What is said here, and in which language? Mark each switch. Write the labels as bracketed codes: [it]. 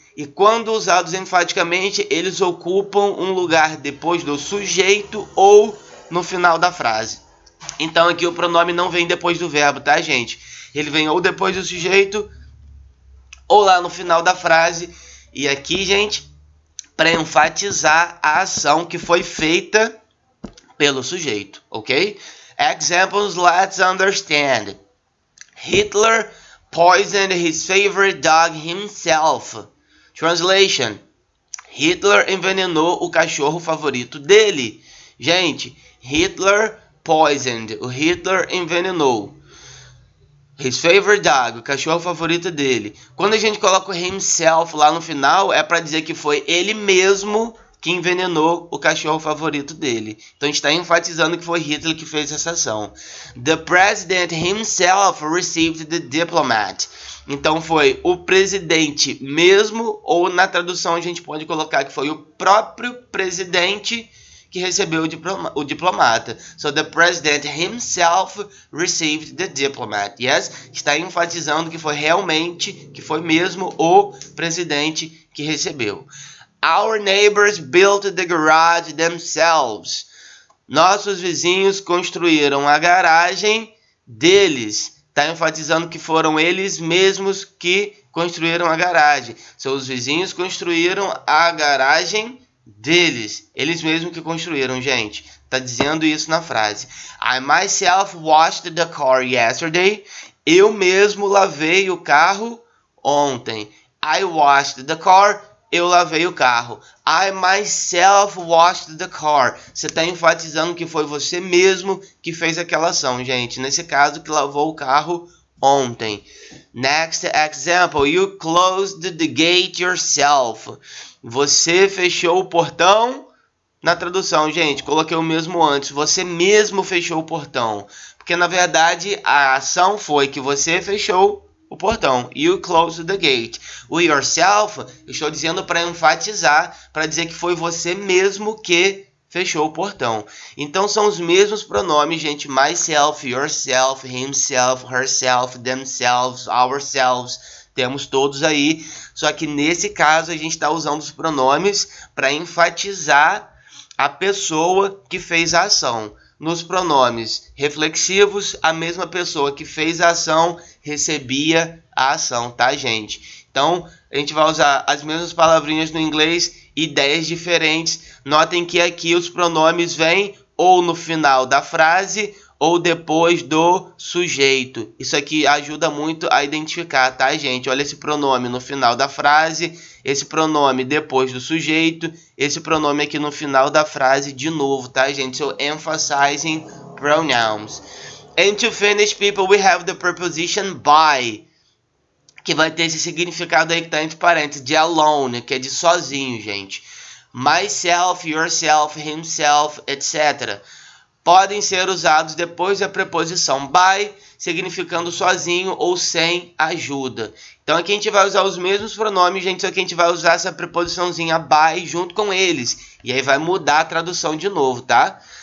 [pt] E quando usados enfaticamente, eles ocupam um lugar depois do sujeito ou no final da frase. Então aqui o pronome não vem depois do verbo, tá, gente? Ele vem ou depois do sujeito ou lá no final da frase. E aqui, gente, para enfatizar a ação que foi feita pelo sujeito, ok? [en] Examples, let's understand. Hitler poisoned his favorite dog himself. [pt] Translation. Hitler envenenou o cachorro favorito dele. Gente, [en] Hitler poisoned. [pt] O Hitler envenenou. [en] His favorite dog, [pt] o cachorro favorito dele. Quando a gente coloca o himself lá no final, é para dizer que foi ele mesmo que envenenou o cachorro favorito dele. Então a gente está enfatizando que foi Hitler que fez essa ação. [en] The president himself received the diplomat. [pt] Então foi o presidente mesmo, ou na tradução a gente pode colocar que foi o próprio presidente que recebeu o diplomata. [en] So the president himself received the diplomat. Yes? [pt] Está enfatizando que foi realmente, que foi mesmo o presidente que recebeu. [en] Our neighbors built the garage themselves. [pt] Nossos vizinhos construíram a garagem deles. Está enfatizando que foram eles mesmos que construíram a garagem. Seus vizinhos construíram a garagem deles. Eles mesmos que construíram, gente. Está dizendo isso na frase. [en] I myself washed the car yesterday. [pt] Eu mesmo lavei o carro ontem. [en] I washed the car. [pt] Eu lavei o carro. [en] I myself washed the car. [pt] Você está enfatizando que foi você mesmo que fez aquela ação, gente. Nesse caso, que lavou o carro ontem. [en] Next example. You closed the gate yourself. [pt] Você fechou o portão na tradução, gente, coloquei o mesmo antes. Você mesmo fechou o portão. Porque, na verdade, a ação foi que você fechou o portão. [en] You closed the gate. [pt] O yourself, eu estou dizendo para enfatizar, para dizer que foi você mesmo que fechou o portão. Então, são os mesmos pronomes, gente. [en] Myself, yourself, himself, herself, themselves, ourselves. [pt] Temos todos aí. Só que, nesse caso, a gente está usando os pronomes para enfatizar a pessoa que fez a ação. Nos pronomes reflexivos, a mesma pessoa que fez a ação recebia a ação, tá, gente? Então, a gente vai usar as mesmas palavrinhas no inglês, ideias diferentes. Notem que aqui os pronomes vêm ou no final da frase ou depois do sujeito. Isso aqui ajuda muito a identificar, tá, gente? Olha esse pronome no final da frase, esse pronome depois do sujeito, esse pronome aqui no final da frase de novo, tá, gente? [en] So, emphasizing pronouns. And to finish, people, we have the preposition by, [pt] que vai ter esse significado aí que tá entre parênteses, de alone, que é de sozinho, gente. [en] Myself, yourself, himself, etc. [pt] podem ser usados depois da preposição by, significando sozinho ou sem ajuda. Então aqui a gente vai usar os mesmos pronomes, gente, só que a gente vai usar essa preposiçãozinha by junto com eles. E aí vai mudar a tradução de novo, tá?